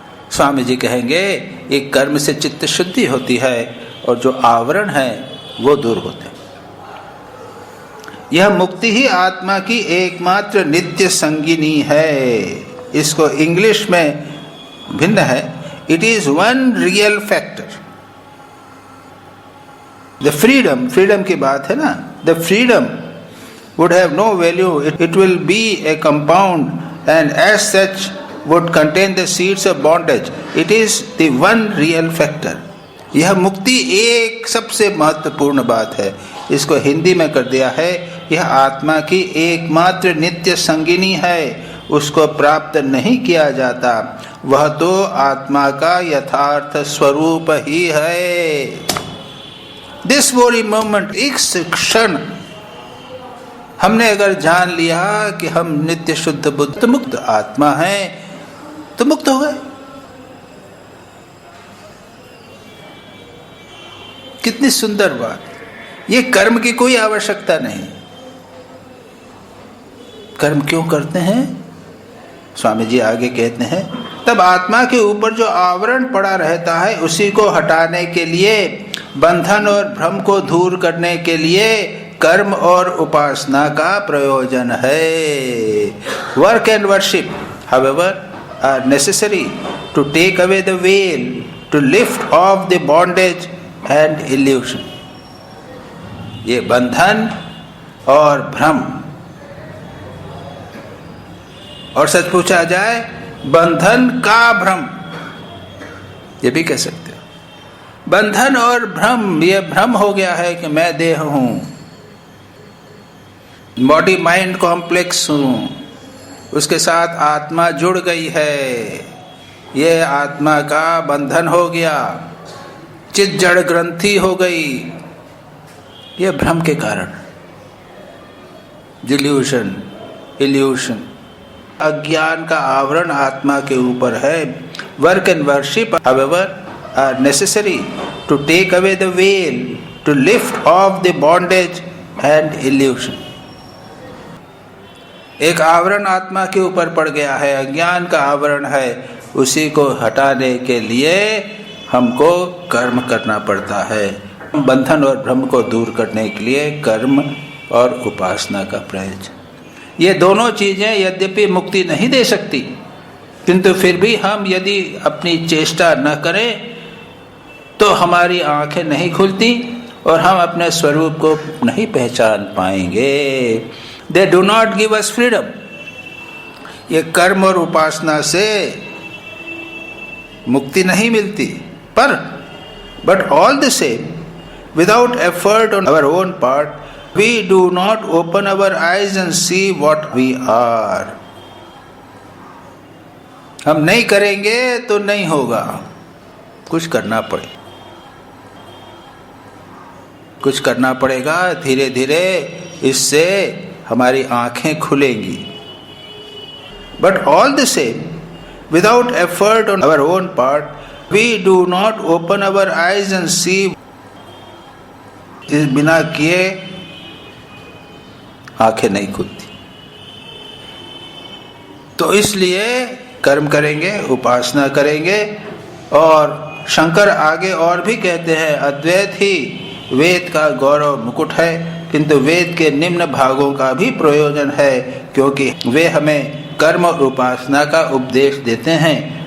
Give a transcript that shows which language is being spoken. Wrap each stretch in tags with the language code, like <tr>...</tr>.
<hi>स्वामी जी कहेंगे एक कर्म से चित्त शुद्धि होती है और जो आवरण है वो दूर होते हैं। यह मुक्ति ही आत्मा की एकमात्र नित्य संगिनी है। इसको इंग्लिश में भिन्न है,</hi> <en>It is one real factor. The freedom,</en> <hi>freedom की बात है ना,</hi> <en>The freedom would have no value, it will be a compound and as such would contain the seeds of bondage. It is the one real factor.</en> <hi>यह मुक्ति एक सबसे महत्वपूर्ण बात है। इसको हिंदी में कर दिया है, यह आत्मा की एकमात्र नित्य संगिनी है, उसको प्राप्त नहीं किया जाता, वह तो आत्मा का यथार्थ स्वरूप ही है।</hi> <en>this very moment,</en> <hi>इस क्षण हमने अगर जान लिया कि हम नित्य शुद्ध बुद्ध मुक्त आत्मा हैं, तो मुक्त हो गए। कितनी सुंदर बात। ये कर्म की कोई आवश्यकता नहीं। कर्म क्यों करते हैं? स्वामी जी आगे कहते हैं तब आत्मा के ऊपर जो आवरण पड़ा रहता है उसी को हटाने के लिए, बंधन और भ्रम को दूर करने के लिए कर्म और उपासना का प्रयोजन है।</hi> <en>Work and worship however are necessary to take away the veil, to lift off the bondage and illusion.</en> <hi>ये बंधन और भ्रम, और सच पूछा जाए बंधन का भ्रम, ये भी कह सकते हो। बंधन और भ्रम, ये भ्रम हो गया है कि मैं देह हूं, बॉडी माइंड कॉम्प्लेक्स हूं, उसके साथ आत्मा जुड़ गई है, ये आत्मा का बंधन हो गया, चित जड़ ग्रंथि हो गई, ये भ्रम के कारण, डिल्यूशन, इल्यूशन, अज्ञान का आवरण आत्मा के ऊपर है।</hi> <en>Work and worship however are necessary to take away the veil, to lift off the bondage and illusion.</en> <hi>एक आवरण आत्मा के ऊपर पड़ गया है, अज्ञान का आवरण है, उसी को हटाने के लिए हमको कर्म करना पड़ता है। बंधन और भ्रम को दूर करने के लिए कर्म और उपासना का प्रयोजन। ये दोनों चीजें यद्यपि मुक्ति नहीं दे सकती, किंतु फिर भी हम यदि अपनी चेष्टा न करें तो हमारी आंखें नहीं खुलती और हम अपने स्वरूप को नहीं पहचान पाएंगे।</hi> <en>They do not give us freedom.</en> <hi>ये कर्म और उपासना से मुक्ति नहीं मिलती, पर</hi> <en>but all the same, without effort on our own part, we do not open our eyes and see what we are.</en> <hi>हम नहीं करेंगे तो नहीं होगा, कुछ करना पड़े, कुछ करना पड़ेगा। धीरे धीरे इससे हमारी आंखें खुलेंगी।</hi> <en>But all the same, without effort on our own part, we do not open our eyes and see.</en> <hi>इस बिना किए आंखें नहीं खुलती। तो इसलिए कर्म करेंगे, उपासना करेंगे। और शंकर आगे और भी कहते हैं, अद्वैत ही वेद का गौरव मुकुट है, किंतु वेद के निम्न भागों का भी प्रयोजन है, क्योंकि वे हमें कर्म और उपासना का उपदेश देते हैं।</hi>